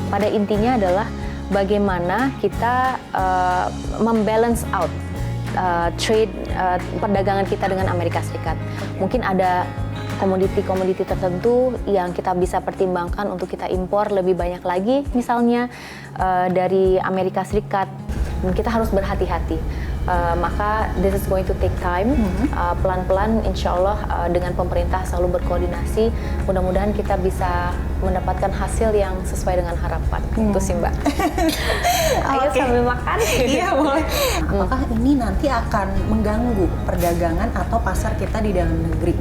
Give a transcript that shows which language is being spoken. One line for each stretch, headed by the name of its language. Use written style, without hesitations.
Indonesian: Pada intinya adalah bagaimana kita membalance out trade perdagangan kita dengan Amerika Serikat. Mungkin ada komoditi-komoditi tertentu yang kita bisa pertimbangkan untuk kita impor lebih banyak lagi, misalnya dari Amerika Serikat. Dan kita harus berhati-hati. Maka
English: this is going to take time.
Indonesian: Pelan-pelan insya Allah dengan pemerintah selalu berkoordinasi, mudah-mudahan kita bisa mendapatkan hasil yang sesuai dengan harapan. Itu sih Mbak. Ayo sambil makan. Iya boleh. Apakah ini nanti akan mengganggu perdagangan atau pasar kita di dalam negeri?